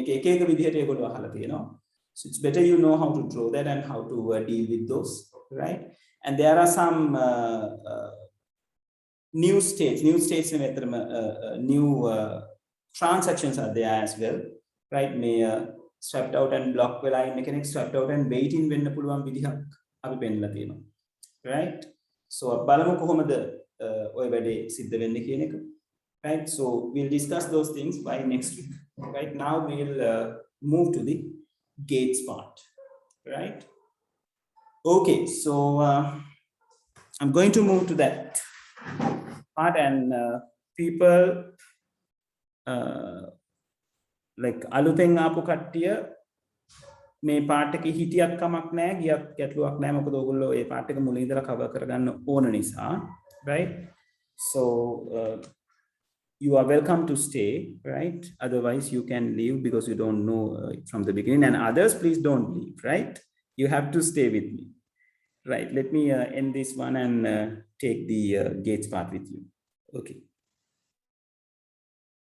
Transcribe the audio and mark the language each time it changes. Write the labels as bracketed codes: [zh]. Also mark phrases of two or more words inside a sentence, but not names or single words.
[en] So it's better you know how to draw that and how to deal with those, right? And there are some new states, new transactions are there as well, right? May swapped out and block වෙලා mechanic swapped out and waiting [si] වෙන්න පුළුවන් විදිහක් අපි පෙන්නලා තියෙනවා, [en] right? [si] So බලමු කොහොමද ඔය වැඩේ සිද්ධ වෙන්නේ කියන එක, [en] right? So we'll discuss those things by next week. Right now we'll move to the gates part, right? Okay, so I'm going to move to that part, and people like [si] අලුතෙන් ආපු කට්ටිය මේ පාර්ට් එකේ හිටියක් කමක් නැහැ, ගියත් ගැටලුවක් නැහැ, මොකද ඔයගොල්ලෝ මේ පාර්ට් එක මුලින් ඉඳලා cover කරගන්න ඕන නිසා, [en] right? So you are welcome to stay, right? Otherwise you can leave because you don't know from the beginning, and others please don't leave, right? You have to stay with me, right? Let me end this one and take the gates part with you.